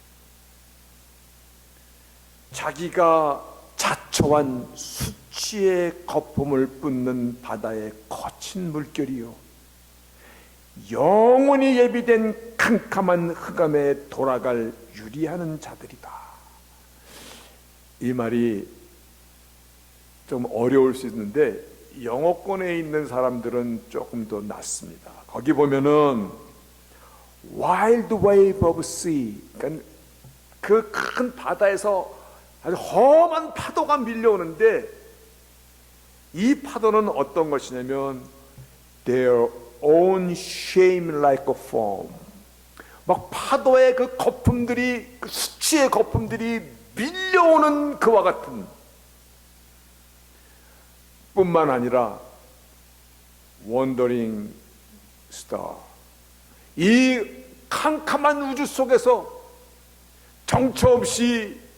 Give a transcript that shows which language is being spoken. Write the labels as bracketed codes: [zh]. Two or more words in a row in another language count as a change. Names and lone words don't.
[ko] 자기가 자초한 수치의 거품을 뿜는 바다의 거친 물결이요, 영원히 예비된 캄캄한 흑암에 돌아갈 유리하는 자들이다. 이 말이 좀 어려울 수 있는데 영어권에 있는 사람들은 조금 더 낫습니다. 거기 보면은 [en] Wild wave of sea, [ko] 그러니까 그 큰 바다에서 아주 험한 파도가 밀려오는데, 이 파도는 어떤 것이냐면 [en] Their own shame like a foam, [ko] 막 파도의 그 거품들이, 그 수치의 거품들이 밀려오는 그와 같은, 뿐만 아니라 [en] Wandering star, [ko] 이 캄캄한 우주 속에서 정처 없이